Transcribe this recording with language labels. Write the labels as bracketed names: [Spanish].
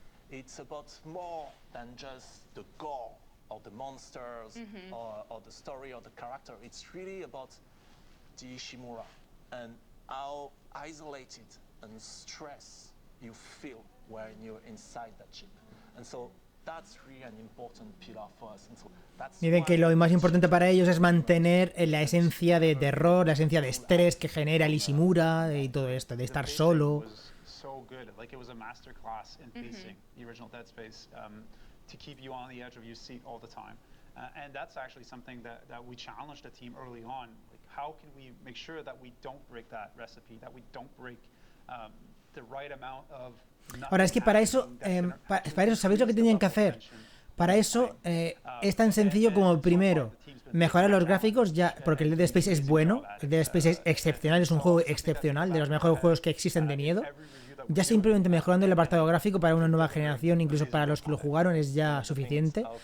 [English] It's about more than just the gore or the monsters or the story or the character. It's really about the Ishimura and how isolated and stressed you feel when you're inside that ship. And so that's really an important pillar for us. And so that's [Spanish] dicen que lo más importante para ellos es mantener la esencia de terror, la esencia de estrés que genera el Ishimura y todo esto, de estar solo. [English] so good. Like it was a masterclass in pacing, the original Dead Space, to keep you on the edge of your seat all the time. And that's actually something that we challenged the team early on. Like, how can we make sure that we don't break that recipe, that we don't break the right amount of... [Spanish] Ahora, es que para eso, ¿sabéis lo que tenían que hacer? Para eso es tan sencillo como, primero, mejorar los gráficos, ya, porque el Dead Space es bueno, el Dead Space es excepcional, es un juego excepcional, de los mejores juegos que existen de miedo. Ya simplemente mejorando el apartado gráfico para una nueva generación, incluso para los que lo jugaron, es ya suficiente.